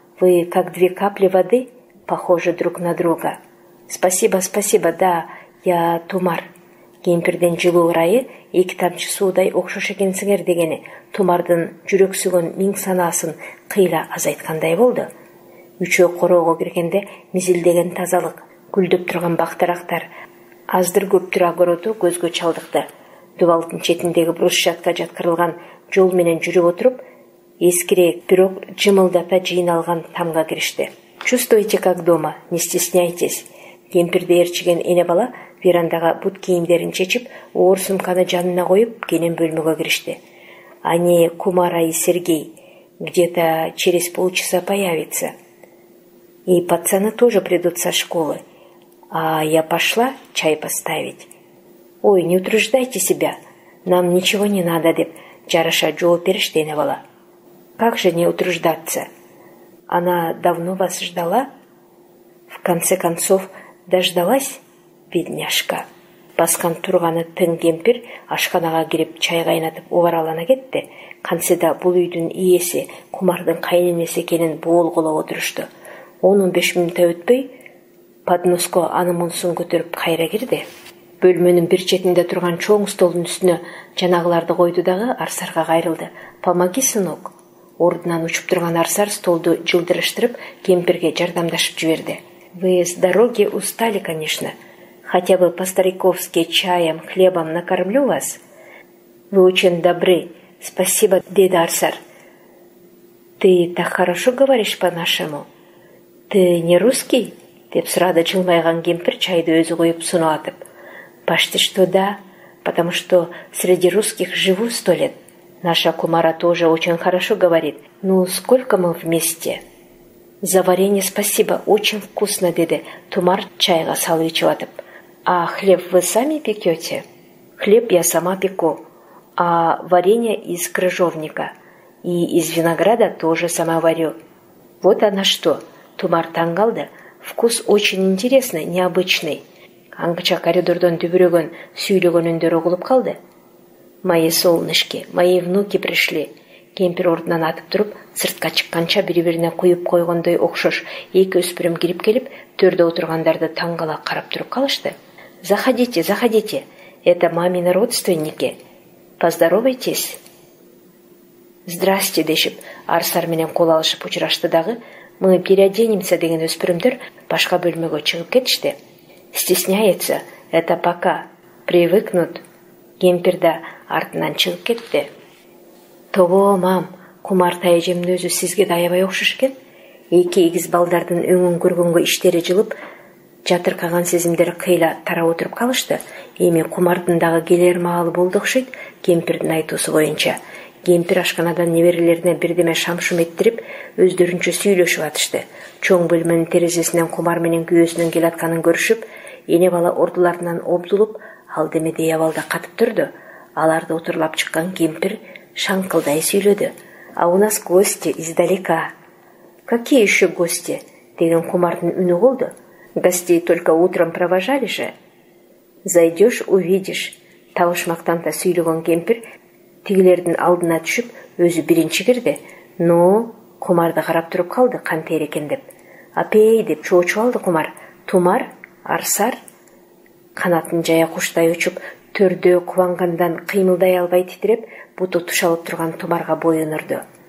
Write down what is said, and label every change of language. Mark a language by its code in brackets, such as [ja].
[ru] Вы как две капли воды, похожи друг на друга." Спасибо, да, я Тумар." [ky] Кемпирдин жылуу ырайы эки тамчы суудай окшош экенсиңер дегени Тумардын жүрөксүгөн миң санаасын кыйла азайткандай болду. Үчөө короого киргенде мизилдеген тазалык, гүлдөп турган бактарактар, аздыр көптүр огороту көзгө чалдыкты. Дубалдын четиндеги брусчатка жаткырылган жол менен жүрүп отуруп, эскирээк бирок жымылдата жыйналган тамга киришти. [ru] "Чувствуйте как дома, не стесняйтесь." [ky] Кемпирди ээрчиген эне бала верандага бут кийимдерин чечип, оор сумканы жанына коюп, кенен бөлмөгө киришти. [ru] "Они, Кумара и Сергей, где-то через полчаса появятся. И пацаны тоже придут со школы. А я пошла чай поставить." "Ой, не утруждайте себя, нам ничего не надо", [ky] деп жараша жооп беришти эне бала. [ru] "Как же не утруждаться? Она давно вас ждала? В конце концов, дождалась, бедняжка." [ky] Баскан турганы тың кемпир ашканага кирип чай кайнатып убаралана кетти. Кантсе да бул үйдүн ээси Кумардын кайненеси экенин боолголоп отурушту. 10-15 мүнөт өтпөй подноско аны мунсун көтөрүп кайра кирди. Бөлмөнүн бир четинде турган чоң столдун үстүнө жанагыларды койду дагы Арсарга кайрылды. [ru] "Помоги, сынок." [ky] Ордунан учуп турган Арсар столду жылдырыштырып кемпирге жардамдашып жиберди. [ru] "Вы с дороги устали, конечно. Хотя бы по-стариковски чаем, хлебом накормлю вас." "Вы очень добры. Спасибо", [ky] деди [ru] Арсар. "Ты так хорошо говоришь по-нашему. Ты не русский?" [ky] деп сурады жылмайган кемпир чайды өзү коюп сунуп атып. [ru] "Почти что да, потому что среди русских живу 100 лет. Наша Кумара тоже очень хорошо говорит. Ну, сколько мы вместе?" "За варенье спасибо, очень вкусно", [ky] деди Тумар чайга салып ичип атып. [ru] "А хлеб вы сами пекете?" "Хлеб я сама пеку, а варенье из крыжовника. И из винограда тоже сама варю." "Вот она что!" [ky] Тумар таң калды. [ru] "Вкус очень интересный, необычный." [ky] Аңгыча коридордон дүбүрөгөн сүйлөгөн үндөр угулуп калды. [ru] "Мои солнышки, мои внуки пришли." [ky] Кемпир ордунан атып туруп, сыртка чыкканча бири-бирине куюп койгондой окшош эки өспүрүм кирип келип, төрдө отургандарды таң кала карап туруп калышты. [ru] "Заходите, заходите. Это мамины родственники. Поздоровайтесь." "Здрасте" [ky] дешип, Арсар менен кол алышып учурашты дагы, [ru] "Мы переоденемся" [ky] деген өспүрүмдөр башка бөлмөгө чыгып кетишти. [ru] "Стесняется, это пока. Привыкнут." [ky] Кемпир да артынан чыгып кетти. "Того, мам, Кумарта эжемдин өзү сизге да аябай окшош экен. Эки эгиз балдардын өңүн көргөнгө иштери жылып, жатыркаган сезимдер кыйла тарап отуруп калышты. Эми Кумардын дагы келер маалы болду окшойт. Кемпирдин айтуусу боюнча кемпир ашканадан неберелерине бирдеме шам-шум эттирип өздөрүнчө сүйлөшүп атышты. Чоң бөлмөнүн терезесинен Кумар менен күйөөсүнүн келатканын көрүшүп, эне бала ордуларынан обдулуп, ал демедей абалда катып турду. Аларды отурлап чыккан кемпир шаңкылдай сүйлөдү. [ru] А у нас гости издалека. Какие еще гости? [ky] Деген Кумардын үнү болду. [ru] Гостей только утром провожали же. Зайдешь, увидишь. [ky] Табышмактан да сүйлөгөн кемпир тигилердин алдына түшүп, өзү биринчи кирди. Но Кумарды карап туруп калды, кантер экен деп. Апей деп чоочуп алды Кумар. Тумар, арсар. Канатын жая куштай учуп, төрдө кубангандан кыймылдай албай титиреп, буту тушалып турган Тумарга боюн урду.